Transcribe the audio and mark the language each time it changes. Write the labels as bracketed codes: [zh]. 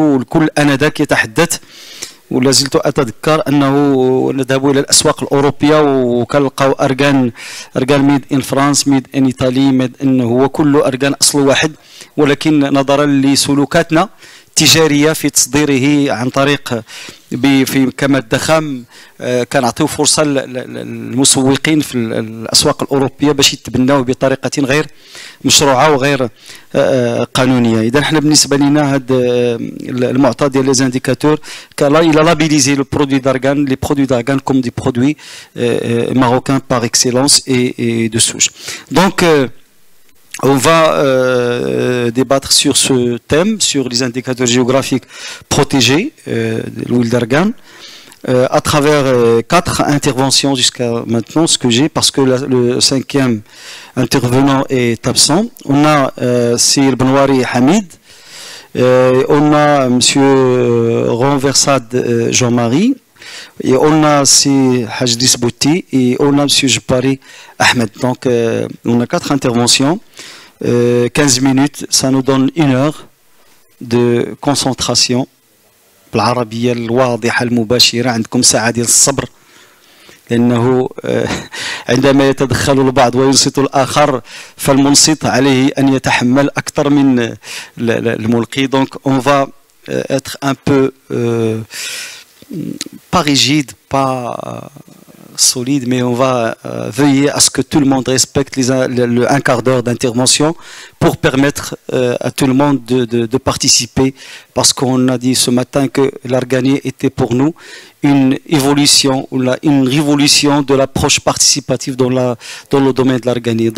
[ar] والكل انذاك يتحدث، ولا زلت اتذكر انه نذهب الى الاسواق الاوروبيه وكنلقاو ارغان [en] made in France, made in ايطالي، [ar] ميد ان هو كله ارغان اصل واحد، ولكن نظرا لسلوكاتنا التجاريه في تصديره عن طريق في كمادة خام كنعطيو فرصه للمسوقين في الاسواق الاوروبيه باش يتبناوه بطريقه غير مشروعه وغير قانونيه. اذا احنا بالنسبه لنا هذا المعطى ديال [fr] لي زانديكاتور الى لابيليزي لو برودوي d'argan, les produits d'argan comme des produits marocains par excellence et de souche. Donc on va débattre sur ce thème, sur les indicateurs géographiques protégés de l'huile d'argan, à travers 4 interventions jusqu'à maintenant, ce que j'ai, parce que le 5e intervenant est absent. On a Sir Benouari Hamid, on a Monsieur Ronversade Jean-Marie, et on a si Hajdis Bouti et on a Monsieur Jpari Ahmed. Donc on a 4 interventions, 15 minutes, ça nous donne 1 heure de concentration. [ar] بالعربية الواضحة المباشرة عندكم ساعة ديال الصبر، لأنه عندما يتدخل البعض وينصت الآخر فالمنصت عليه أن يتحمل أكثر من الملقي. [fr] Donc on va être un peu pas rigide, pas solide, mais on va veiller à ce que tout le monde respecte le 1 quart d'heure d'intervention pour permettre à tout le monde de participer, parce qu'on a dit ce matin que l'arganier était pour nous une évolution ou une révolution de l'approche participative dans le domaine de l'arganier.